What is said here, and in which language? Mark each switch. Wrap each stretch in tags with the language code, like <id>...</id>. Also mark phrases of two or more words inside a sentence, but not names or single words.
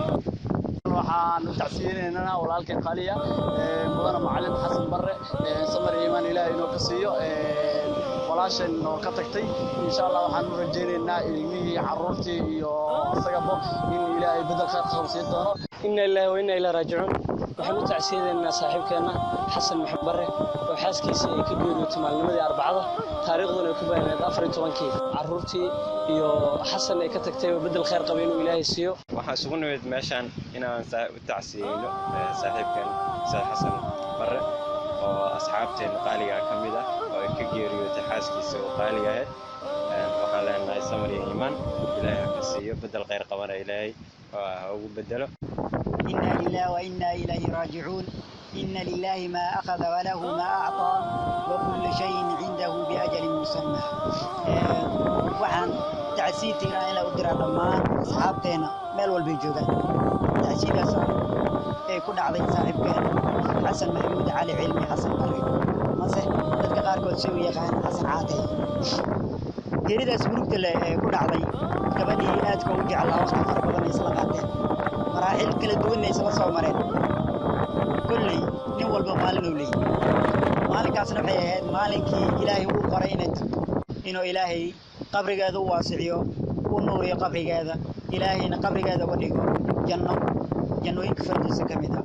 <so>waxaan tacsiineynaa walaalkeen qaaliya mudana macallin xasan barre samar iimaan ilaahay inoo ka siiyo walaashan oo ka tagtay</so> <ar>إن شاء الله</ar> <so>waxaan u rajaynaynaa ilmihii carruurtii iyo asagaba in ilaahay bedel khayr qabsiin doono</so> <ar>إنا لله وإنا إليه راجعون</ar> <so>waxaan u tacsiineynaa saaxiibkeena xasan maxamed barre oo xaaskiisa ay ka geeriyootay maalnimadii arbacada taariikhduna ay ku baahneed 14 carruurtii iyo xasan ay ka tagtay bedel khayr qaba inuu ilaahay siiyo waxaan isugu nimid meeshan inaan u tacsiino saaxiibkeen xasan barre oo asxaabteena qaaliga ka mid ah oo ay ka geeriyootay xaaskiisa oo qaaliga ah waxaan leenahay samir iyo iimaan ilaahay ka siiyo bedel khayr qabana ilaahay ugu bedelo</so> <ar>إنا لله وإنا إليه راجعون إن لله ما أخذ وله ما أعطى وكل شيء عنده بأجل مسمى</ar> <so>waxaan tacsiintiina ila u diraa dhammaan asxaabteena meel walba joogaan tacsiinkaas ee ku dhacday saaxiibkeen xasan maxamuud cali cilmi xasan barre mase dadka qaarkood soo yaqaan xasan caatay geeridaas murugta leh ee ku dhacday gabadhii aadka u jeclaa waqti fara badan isla qaateen maraaxil kala duwan ay isla soo mareen kulley nin walba maalin uu leeyahay maalinkaasna waxay ahayd maalinkii ilaahay uu qoray inuu ilaahay qabrigeeda u waasiciyo u nuuriyo qabrigeeda ilaahayna qabrigeeda uga dhigo jannooyinka fardiisa ka mid ah</so>